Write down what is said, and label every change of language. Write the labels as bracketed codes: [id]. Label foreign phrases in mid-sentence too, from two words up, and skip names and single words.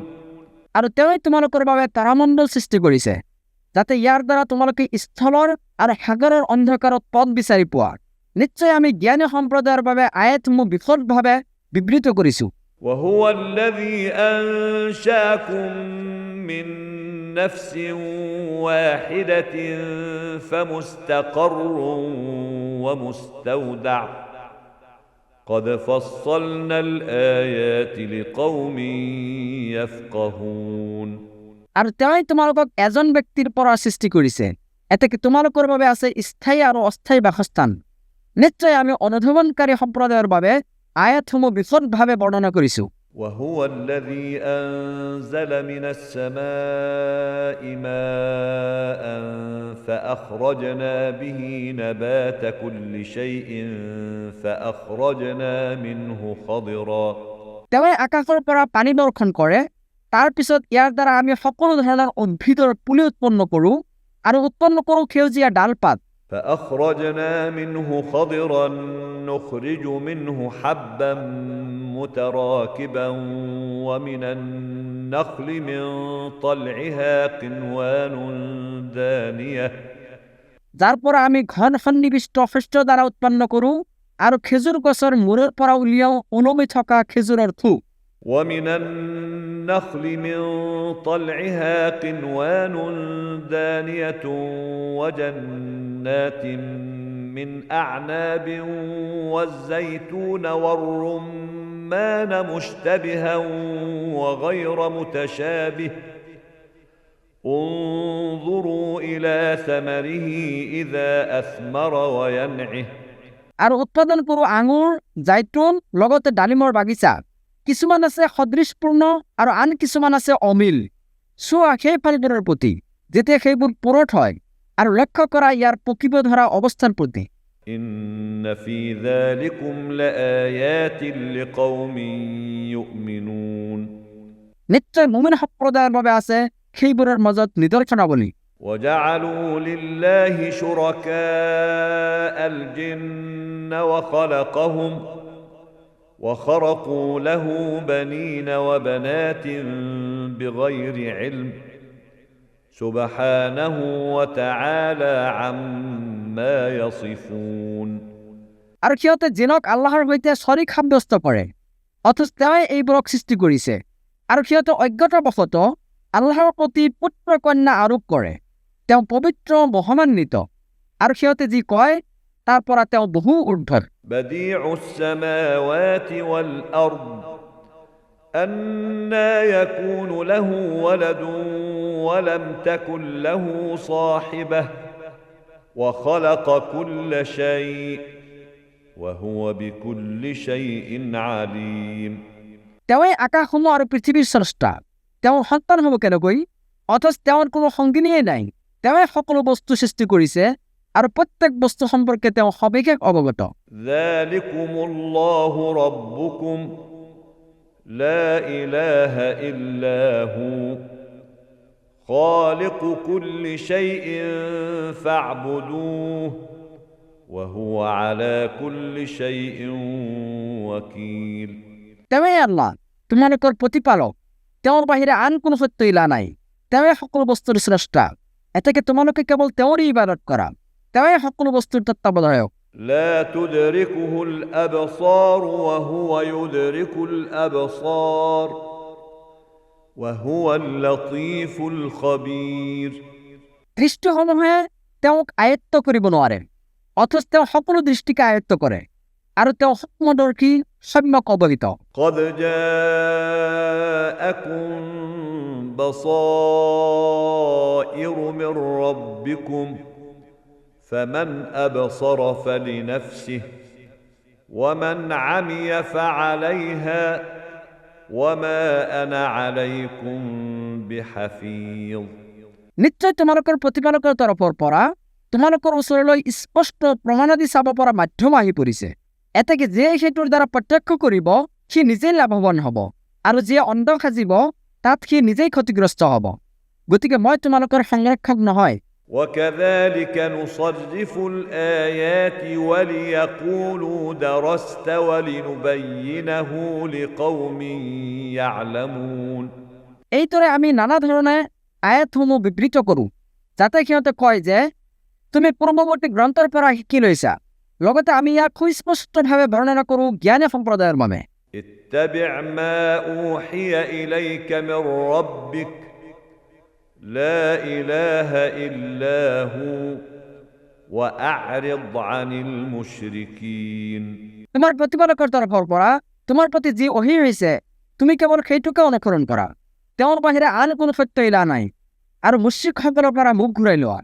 [as] আৰু তেওঁই তোমালোকৰ বাবে তাৰামণ্ডল সৃষ্টি কৰিছে যাতে ইয়াৰ দ্বাৰা তোমালোকে স্থলৰ আৰু সাগৰৰ অন্ধকাৰত পথ বিচাৰি পোৱা। নিশ্চয় আমি জ্ঞানী সম্প্ৰদায়ৰ বাবে আয়াতসমূহ বিশদভাৱে বিবৃত কৰিছোঁ। [ar] وهو الذي أنشأكم من نفس واحدة فمستقر ومستودع قد فصلنا الآيات لقوم يفقهون। [as] আৰু তেওঁই তোমালোকক এজন ব্যক্তিৰ পৰা সৃষ্টি কৰিছে, এতেকে তোমালোকৰ বাবে আছে স্থায়ী আৰু অস্থায়ী বাসস্থান। নিশ্চয় আমি অনুধাৱনকাৰী সম্প্ৰদায়ৰ বাবে আয়াতসমূহ বিশদভাৱে বৰ্ণনা কৰিছোঁ। [ar] وهو الذي أنزل من السماء ماء فأخرجنا به نبات كل شيء فأخرجنا منه خضرا। [as] তেওঁই আকাশৰ পৰা পানী বৰ্ষণ কৰে, তাৰ পিছত ইয়াৰ দ্বাৰা আমি সকলো ধৰণৰ উদ্ভিদৰ পুলি উৎপন্ন কৰোঁ আৰু উৎপন্ন কৰোঁ সেউজীয়া ডালপাত। [ar] فأخرجنا منه خضرا نخرج منه حبا متراكبا ومن النخل من طلعها قنوان دانية [as] যাৰ পৰা আমি ঘন সন্নিবিষ্ট শস্য দ্বাৰা উৎপন্ন কৰোঁ আৰু খেজুৰ গছৰ মূৰৰ পৰা উলিয়াও ওলমি থকা খেজুৰৰ থোক। [ar] ومن النخل من طلعها قنوان دانية وجنات من أعناب والزيتون والرمان مشتبها وغير متشابه انظروا إلى ثمره إذا أثمر وينعه। [as] আৰু উৎপাদন কৰোঁ আঙুৰ, জাইতুন লগতে ডালিমৰ বাগিচা। কিছুমান আছে সদৃশপূৰ্ণ আৰু আন কিছুমান আছে অমিল। চোৱা সেই ফলবোৰৰ প্ৰতি যেতিয়া সেইবোৰ পুৰঠ হয় আৰু লক্ষ্য কৰা ইয়াৰ পকিব ধৰা অৱস্থাৰ প্ৰতি। [ar] إن في ذلكم لآيات لقوم يؤمنون। [as] নিশ্চয় মুমিন সম্প্ৰদায়ৰ বাবে আছে সেইবোৰৰ মাজত নিদৰ্শনাৱলী। [ar] وجعلوا لله شركاء الجن وخلقهم وخرقوا له بنين وبنات بغير علم سبحانه وتعالى عما يصفون। [as] আৰু সিহঁতে জিনক আল্লাহৰ সৈতে শৰীক সাব্যস্ত কৰে, অথচ তেওঁই এইবোৰক সৃষ্টি কৰিছে। আৰু সিহঁতে অজ্ঞতাবশতঃ আল্লাহৰ প্ৰতি পুত্ৰ কন্যা আৰোপ কৰে। তেওঁ পবিত্ৰ মহামান্বিত আৰু সিহঁতে যি কয় তাৰ পৰা তেওঁ বহু ঊৰ্ধ্বৰ। [ar] بديع السماوات والأرض أنى يكون له ولد ولم تكن له صاحبة وخلق كل شيء وهو بكل شيء عليم। [as] তেওঁই আকাশসমূহ আৰু পৃথিৱীৰ স্ৰষ্টা। তেওঁৰ সন্তান হ'ব কেনেকৈ? অথচ তেওঁৰ কোনো সংগিনীয়ে নাই। তেওঁই সকলো বস্তু সৃষ্টি কৰিছে আৰু প্ৰত্যেক বস্তু সম্পৰ্কে তেওঁ সবিশেষ অৱগত। [ar] ذلكم الله ربكم لا إله إلا هو خالق كل شيء فاعبدوه وهو على كل شيء وكيل। [as] তেওঁই আল্লাহ তোমালোকৰ প্ৰতিপালক, তেওঁৰ বাহিৰে আন কোনো সত্য ইলা নাই। তেওঁৱে সকলো বস্তুৰ স্ৰষ্টা এতেকে তোমালোকে কেৱল তেওঁৰে ইবাদত কৰা তেওঁৱে সকলো বস্তুৰ তত্ত্বাৱধায়ক [ar] لا تدركه الأبصار وهو يدرك الأبصار وهو اللطيف الخبير [as] দৃষ্টিসমূহে তেওঁক আয়ত্ত কৰিব নোৱাৰে অথচ তেওঁ সকলো দৃষ্টিকে আয়ত্ত কৰে আৰু তেওঁ সূক্ষ্মদৰ্শী সম্যক অৱহিত [ar] قد جاءكم بصائر من ربكم فمن أبصر فلنفسه ومن عمي فعليها وما أنا عليكم بحفيظ [as] নিশ্চয় তোমালোকৰ প্ৰতিপালকৰ তৰফৰ পৰা তোমালোকৰ ওচৰলৈ স্পষ্ট প্ৰমাণাদি চাব পৰা মাধ্যম আহি পৰিছে এতেকে যিয়ে সেইটোৰ দ্বাৰা প্ৰত্যক্ষ কৰিব সি নিজেই লাভৱান হ'ব আৰু যিয়ে অন্ধ সাজিব তাত সি নিজেই ক্ষতিগ্ৰস্ত হ'ব গতিকে মই তোমালোকৰ সংৰক্ষক নহয় [ar] وكذلك نصرف الآيات وليقولوا درست ولنبينه لقوم يعلمون [as] এইদৰে আমি নানা ধৰণে আয়াতসমূহ বিবৃত কৰোঁ যাতে সিহঁতে কয় যে তুমি পূৰ্বৱৰ্তী গ্ৰন্থৰ পৰা শিকি লৈছা লগতে আমি ইয়াক সুস্পষ্টভাৱে বৰ্ণনা কৰোঁ জ্ঞানী সম্প্ৰদায়ৰ বাবে [ar] اتبع ما أوحي إليك من ربك لا إله إلا هو وأعرض عن المشركين [as] তোমাৰ প্ৰতিপালকৰ তৰফৰ পৰা তোমাৰ প্ৰতি যি ওহী হৈছে তুমি কেৱল সেইটোকে অনুসৰণ কৰা তেওঁৰ বাহিৰে আন কোনো সত্য ইলা নাই আৰু মুশ্ৰিকসকলৰ পৰা মুখ ঘূৰাই লোৱা